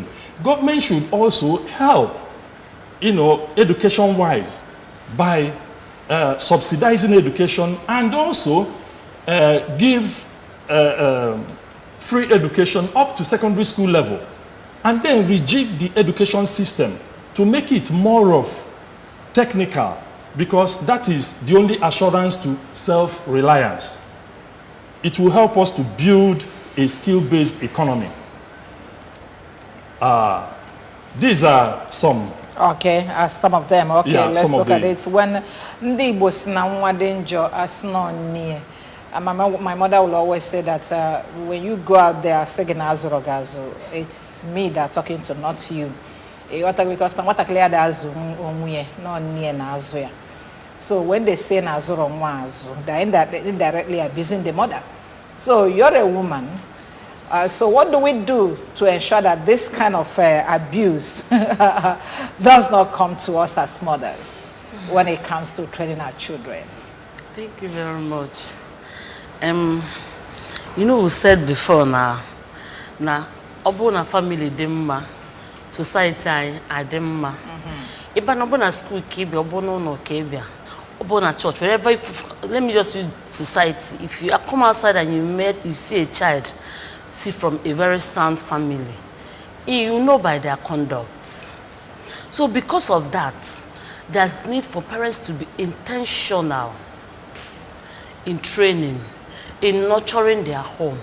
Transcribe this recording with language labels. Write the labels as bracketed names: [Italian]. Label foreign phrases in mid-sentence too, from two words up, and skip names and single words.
[English] Government should also help, education-wise, by subsidizing education, and also give free education up to secondary school level, and then rejig the education system to make it more of technical, because that is the only assurance to self-reliance. It will help us to build a skill-based economy. These are some. Okay, some of them. Okay, Yeah, let's some of look at the- it. [Igbo] When ndị Igbo si na nwa dị njọ asị na ọ nie. [English] My mother will always say that when you go out there singing [Igbo] azụrụ gị azụ, [English] it's me that talking to, not you. [Igbo] Because na nwatakịrị ya dị azụ onwe na ọ nie na azụ ya. [English] So when they say [Igbo] na azụrụ nwa azụ, [English] they indirectly abusing the mother. So you're a woman. So what do we do to ensure that this kind of abuse does not come to us as mothers when it comes to training our children? Thank you very much. We said before now, [Igbo] ọbụna family dị mma, society anyị adị mma. Ịba na ọbụna school ka ịbịa, ọbụna ụlọ ka ịbịa, [English] born at church, wherever, let me just use society. If you come outside and you see a child, see from a very sound family, you know by their conduct. So because of that, there's need for parents to be intentional in training, in nurturing their home.